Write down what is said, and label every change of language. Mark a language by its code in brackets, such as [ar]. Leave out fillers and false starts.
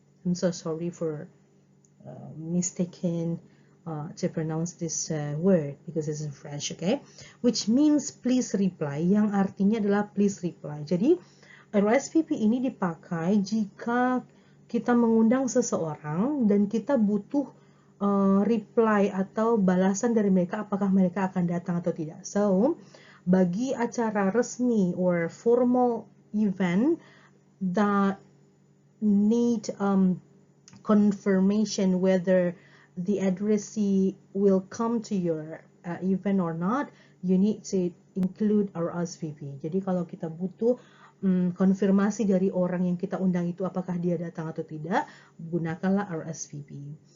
[en] I'm so sorry for mistaken to pronounce this word because it's in French, okay? Which means please reply, [id] yang artinya adalah [en] please reply. [id] Jadi RSVP ini dipakai jika kita mengundang seseorang dan kita butuh reply atau balasan dari mereka apakah mereka akan datang atau tidak. [en] So, [id] bagi acara resmi [en] or formal event that need confirmation whether the addressee will come to your event or not, you need to include RSVP. [id] Jadi kalau kita butuh konfirmasi dari orang yang kita undang itu apakah dia datang atau tidak, gunakanlah RSVP.